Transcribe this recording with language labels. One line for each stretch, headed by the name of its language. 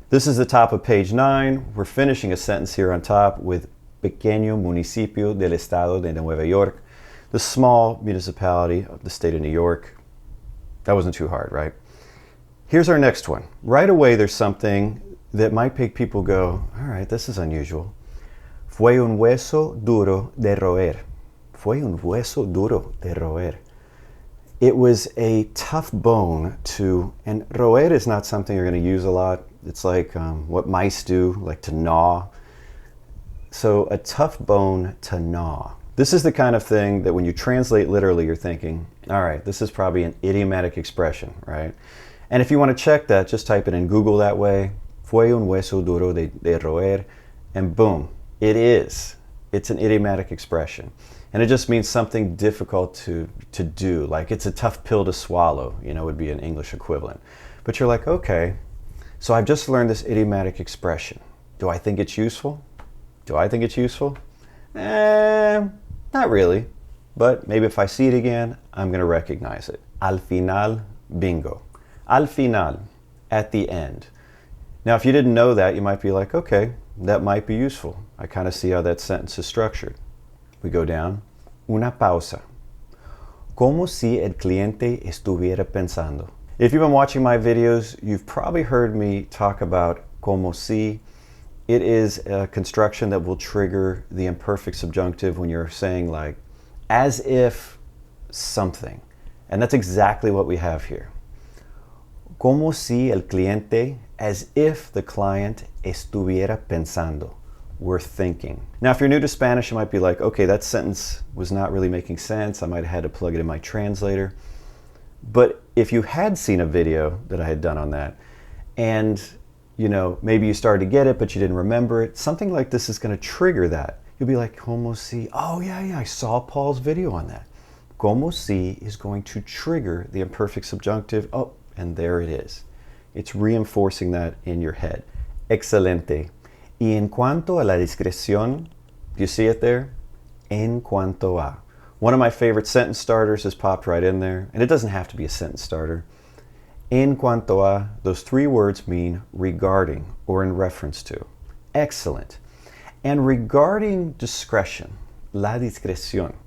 English: This is the top of page 9. We're finishing a sentence here on top with
Spanish: Pequeño municipio del estado de Nueva York,
English: the small municipality of the state of New York. That wasn't too hard, right? Here's our next one. Right away, there's something that might make people go, all right, this is unusual.
Spanish: Fue un hueso duro de roer. Fue un hueso duro de roer.
English: It was a tough bone to, and roer is not something you're going to use a lot. It's like what mice do, like to gnaw. So a tough bone to gnaw. This is the kind of thing that when you translate literally, you're thinking, all right, this is probably an idiomatic expression, right? And if you want to check that, just type it in Google that way.
Spanish: Fue un hueso duro de roer,
English: and boom, it is. It's an idiomatic expression. And it just means something difficult to do, like it's a tough pill to swallow, would be an English equivalent. But you're like, okay, so I've just learned this idiomatic expression. Do I think it's useful? Do I think it's useful? Not really, but maybe if I see it again, I'm going to recognize it.
Spanish: Al final, bingo. Al final,
English: at the end. Now, if you didn't know that, you might be like, okay, that might be useful. I kind of see how that sentence is structured. We go down.
Spanish: Una pausa. Como si el cliente estuviera pensando.
English: If you've been watching my videos, you've probably heard me talk about como si. It is a construction that will trigger the imperfect subjunctive when you're saying like, as if something. And that's exactly what we have here.
Spanish: Como si el cliente,
English: as if the client
Spanish: estuviera pensando,
English: were thinking. Now, if you're new to Spanish, you might be like, okay, that sentence was not really making sense. I might have had to plug it in my translator. But if you had seen a video that I had done on that, and maybe you started to get it, but you didn't remember it, something like this is going to trigger that. You'll be like, como si, oh yeah, I saw Paul's video on that. Como si is going to trigger the imperfect subjunctive. Oh, and there it is. It's reinforcing that in your head.
Spanish: Excelente. Y en cuanto a la discreción,
English: do you see it there?
Spanish: En cuanto a.
English: One of my favorite sentence starters has popped right in there, and it doesn't have to be a sentence starter. En cuanto a, those 3 words mean regarding or in reference to. Excellent. And regarding discretion, la discreción.